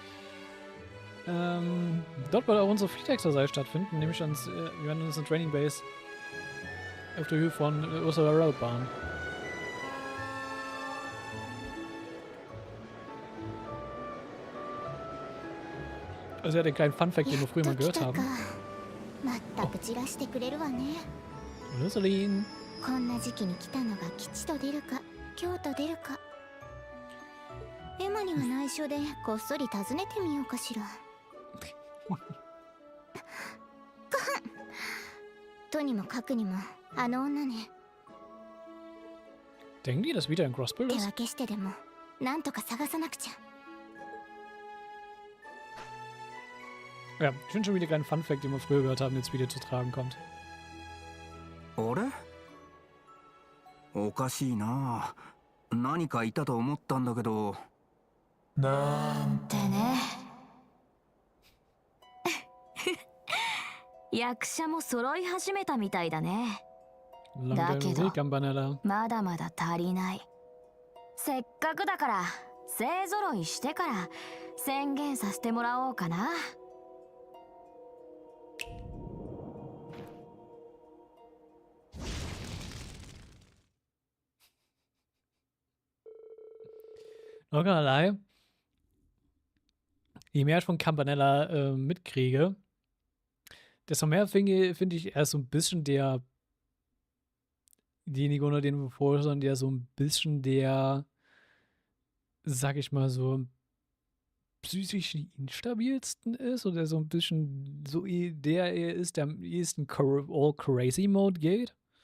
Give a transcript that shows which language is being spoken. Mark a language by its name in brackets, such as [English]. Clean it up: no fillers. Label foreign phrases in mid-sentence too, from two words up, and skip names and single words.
[German] Dort wird auch unsere [English] Fleet Exercise [German] stattfinden, nämlich wir werden uns eine [English] Training Base [German] auf der Höhe von Ursula Road bauen. Also ja, den kleinen Funfact, den wir früher mal gehört haben. Rosaline. [Japanese] こんな時期に来たのが吉と出るか凶と出るか。エマには内緒でこっそり訪ねてみようかしら。とにもかくにもあの女ね。 [German] Denken die, dass wieder ein Crossbow [Japanese] 手 [German] ist? [Japanese] 分けしてでもなんとか探さなくちゃ。 [German] Ja, ich finde schon wieder einen Funfact, den wir früher gehört haben, jetzt wieder zu tragen kommt. [Japanese] あれ？おかしいな。何かいたと思ったんだけど。なんてね。役者も揃い始めたみたいだね。 [English] Long [Japanese] だ [English] time [Japanese] け [English] no [Japanese] ど [English] see, Campanella. [Japanese] まだまだ足りない。せっかくだから勢揃いしてから宣言させてもらおうかな。 [German] Noch keinerlei. Je mehr ich von Campanella mitkriege, desto mehr finde ich, er ist so ein bisschen derjenige, unter den wir vorher sind, der so ein bisschen der, sag ich mal so, psychisch instabilsten ist oder so ein bisschen so der er ist, der am ehesten [English] all crazy Mode [German] geht.